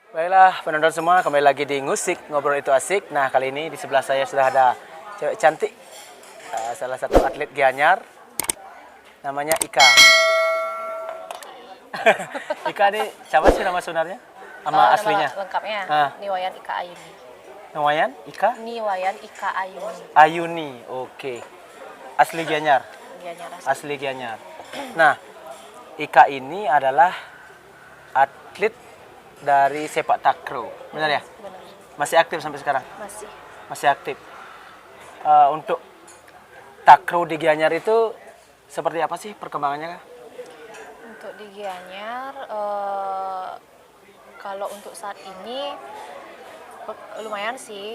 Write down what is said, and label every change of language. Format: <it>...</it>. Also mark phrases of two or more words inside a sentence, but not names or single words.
<id>Baiklah penonton semua, kembali lagi di Ngusik, Ngobrol Itu Asik. Nah kali ini di sebelah saya sudah ada cewek cantik, salah satu atlet Gianyar, namanya Ika. Ika ini siapa sih nama sebenarnya? Sama aslinya? Nama lengkapnya Niwayan Ika Ayuni. Niwayan Ika? Niwayan Ika Ayuni. Ayuni, oke. Asli Gianyar? Gianyar Asli Gianyar. Nah, Ika ini adalah atlet dari sepak takraw, benar ya? Benar. Masih aktif sampai sekarang? Masih. Masih aktif. Untuk takraw di Gianyar itu seperti apa sih perkembangannya? Untuk di Gianyar, kalau untuk saat ini lumayan sih.</id>